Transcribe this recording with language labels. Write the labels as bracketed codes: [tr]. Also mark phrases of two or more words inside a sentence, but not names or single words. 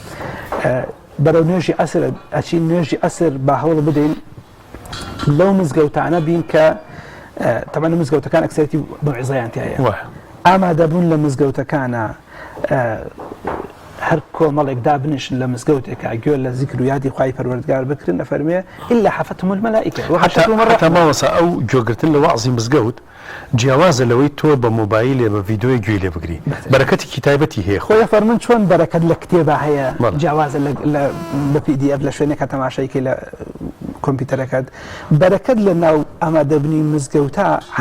[ckb] بەرەو نوێژی ئەسر ئەچین نوێژی ئەسر با هەوڵ بدەین لەو مزگەوتانە بین کە تەمەن مزگەوتەکان ئەکسەرەتی موعیزەیان تایە ئامادەبوون لە مزگەوتەکانە هەر کۆمەڵێک دابنیشن لە مزگەوتێکە گوێ لە زیکر و یادی خوای پەروەردگار بکرن ئەفەرمێ [ar] إلا حفتهم الملائكة [ckb] حتى ماوەسا ئەو گوێگرتن لە وەعزی مزگەوت جیاوازە لەوەی تۆ بە مۆبایلێ بە ڤیدیۆی گوێ لێ بگری بەرەکەتێکی تایبەتی هەیە خۆی فەرمون چۆن بەرەکەت لە کتێبە هەیە جیاوازە بە PDF لە شوێنێکە تەماشایکە لە کۆمپیوتەرەکەت بەرەکەت لە ناو ئامادەبنی